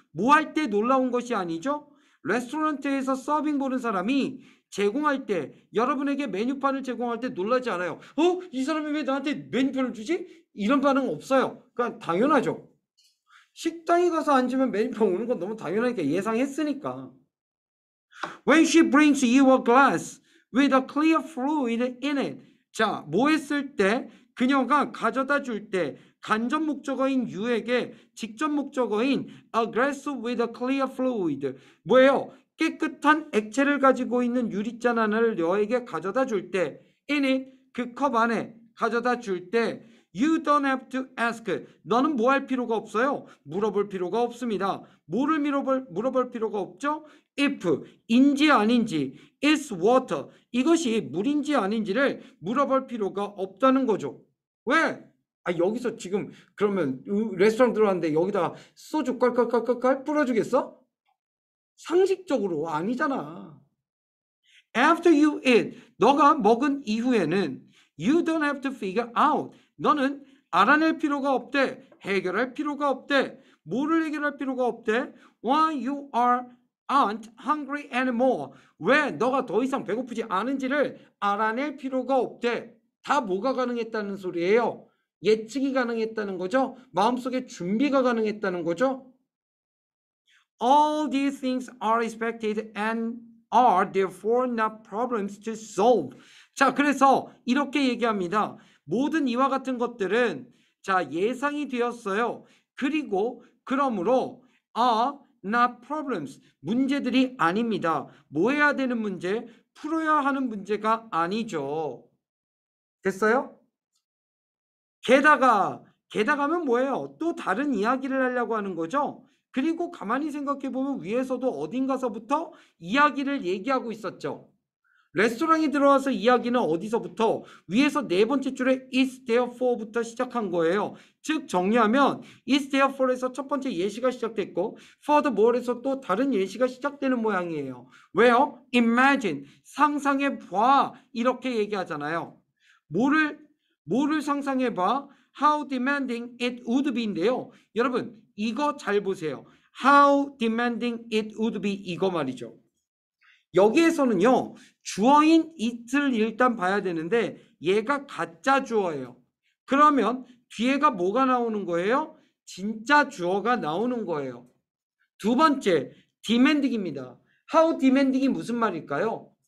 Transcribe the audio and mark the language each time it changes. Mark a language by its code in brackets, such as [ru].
[ko] 뭐 할 때 놀라운 것이 아니죠? 레스토랑에서 서빙 보는 사람이 제공할 때 여러분에게 메뉴판을 제공할 때 놀라지 않아요. 이 사람이 왜 나한테 메뉴판을 주지? 이런 반응 없어요. 그러니까 당연하죠. 식당에 가서 앉으면 메뉴판 오는 건 너무 당연하니까 예상했으니까. [en] When she brings you a glass with a clear fluid in it. [ko] 자, 뭐 했을 때 그녀가 가져다 줄 때 간접 목적어인 you에게 직접 목적어인 [en] a glass with a clear fluid [ko] 뭐예요? 깨끗한 액체를 가지고 있는 유리잔 하나를 너에게 가져다 줄 때 [en] in it [ko] 그 컵 안에 가져다 줄 때 [en] You don't have to ask. [ko] 너는 뭐 할 필요가 없어요? 물어볼 필요가 없습니다. 뭐를 물어볼 필요가 없죠? [en] if, [ko] 인지 아닌지, [en] is water. [ko] 이것이 물인지 아닌지를 물어볼 필요가 없다는 거죠. 왜? 여기서 지금 그러면 레스토랑 들어왔는데 여기다 소주 깔깔깔깔 뿌려주겠어? 상식적으로 아니잖아. [en] After you eat, [ko] 너가 먹은 이후에는 [en] you don't have to figure out. [ko] 너는 알아낼 필요가 없대. 해결할 필요가 없대. 뭐를 해결할 필요가 없대? [en] Why you are aren't hungry anymore. [ko] 왜 너가 더 이상 배고프지 않은지를 알아낼 필요가 없대. 다 뭐가 가능했다는 소리예요? 예측이 가능했다는 거죠? 마음속에 준비가 가능했다는 거죠? [en] All these things are expected and are therefore not problems to solve. [ko] 자, 그래서 이렇게 얘기합니다. 모든 이와 같은 것들은 자, 예상이 되었어요. 그리고 그러므로 [en] are not problems. [ko] 문제들이 아닙니다. 뭐 해야 되는 문제? 풀어야 하는 문제가 아니죠. 됐어요? 게다가면 뭐예요? 또 다른 이야기를 하려고 하는 거죠. 그리고 가만히 생각해 보면 위에서도 어딘가서부터 이야기를 얘기하고 있었죠. 레스토랑에 들어와서 이야기는 어디서부터? 위에서 네 번째 줄에 [en] is therefore [ko] 부터 시작한 거예요. 즉 정리하면 [en] is therefore [ko] 에서 첫 번째 예시가 시작됐고 furthermore에서 또 다른 예시가 시작되는 모양이에요. 왜요? imagine, 상상해 봐, 이렇게 얘기하잖아요. 뭐를 상상해 봐? [en] How demanding it would be인데요. [ko] 여러분 이거 잘 보세요. [en] How demanding it would be, [ko] 이거 말이죠. 여기에서는요, 주어인 it을 일단 봐야 되는데 얘가 가짜 주어예요. 그러면 뒤에가 뭐가 나오는 거예요? 진짜 주어가 나오는 거예요. 두 번째, demanding입니다. [en] How demanding [ko] 이 무슨 말일까요?